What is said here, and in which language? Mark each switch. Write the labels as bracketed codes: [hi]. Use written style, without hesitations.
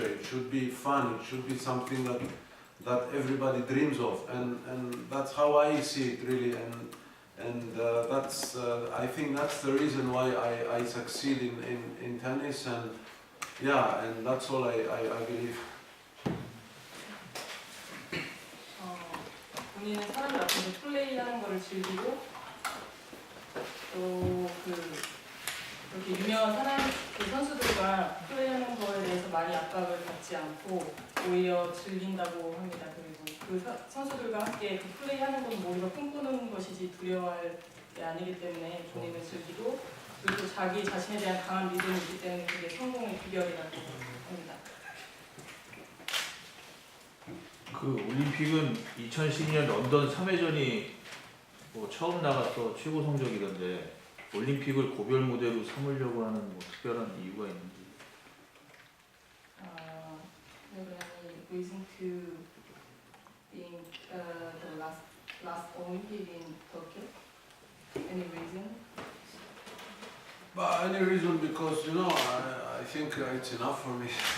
[en] It should be fun. It should be something that everybody dreams of, and that's how I see it really. And that's I think that's the reason why I succeed in tennis, and yeah, and that's all I believe. [ko] 본인은 사람들 앞에서 플레이하는 거를 즐기고 또 그렇게 유명한 사람 그 선수들과 플레이하는 거에 대해서 많이 압박을 받지 않고 오히려 즐긴다고 합니다. 그리고 그 선수들과 함께 그 플레이하는 건 오히려 꿈꾸는 것이지 두려워할 게 아니기 때문에 본인은 즐기고 그리고 또 자기 자신에 대한 강한 믿음이 있기 때문에 그게 성공의 비결이라고 합니다. 그 올림픽은 2012년 런던 3회전이 뭐 처음 나가서 최고 성적이던데 올림픽을 고별 무대로 삼으려고 하는 뭐 특별한 이유가 있는지. [en] Do you have any reason to being the last Olympic in Tokyo? Any reason? But any reason, because you know, I think it's enough for me.